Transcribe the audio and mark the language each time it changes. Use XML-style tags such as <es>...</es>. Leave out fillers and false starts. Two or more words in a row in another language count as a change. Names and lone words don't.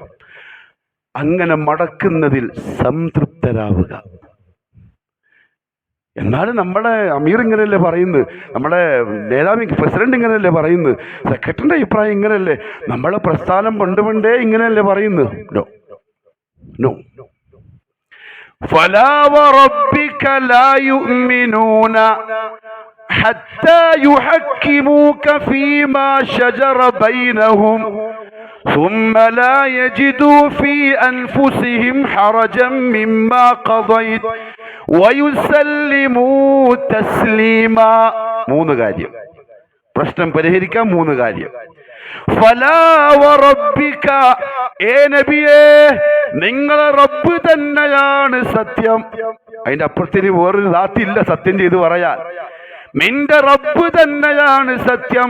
<ml>അങ്ങനെ മടക്കുന്നതിൽ സംതൃപ്തരാവുക. എന്നാലും നമ്മുടെ അമീർ ഇങ്ങനെയല്ലേ പറയുന്നത്, നമ്മുടെ നേതാവ് പ്രസിഡന്റ് ഇങ്ങനെയല്ലേ പറയുന്നത്, സെക്രട്ടറിന്റെ അഭിപ്രായം ഇങ്ങനെയല്ലേ, നമ്മളെ പ്രസ്ഥാനം പണ്ടുപണ്ടേ ഇങ്ങനെയല്ലേ പറയുന്നത്.</ml> <en>no no.</en> <ar>فلا وربك لا يؤمنون حتى يحكموك فيما شجر بينهم ثم لا يجدوا في أنفسهم حرجا مما قضيت ويسلموا تسليما.</ar> <ml>3 കാര്യം പ്രശ്നം പരിഹരിക്കാൻ. 3 കാര്യം.</ml> <ar>فلا وربك,</ar> <ml>ഏ നബിയേ, നിങ്ങളെ റബ്ബ് തന്നെയാണ് സത്യം. അതിന്റെ അപ്പുറത്തിന് വേറൊരു ദാത്തില്ല സത്യം ചെയ്ത് പറയാൻ. നിന്റെ റബ്ബ് തന്നെയാണ് സത്യം.</ml>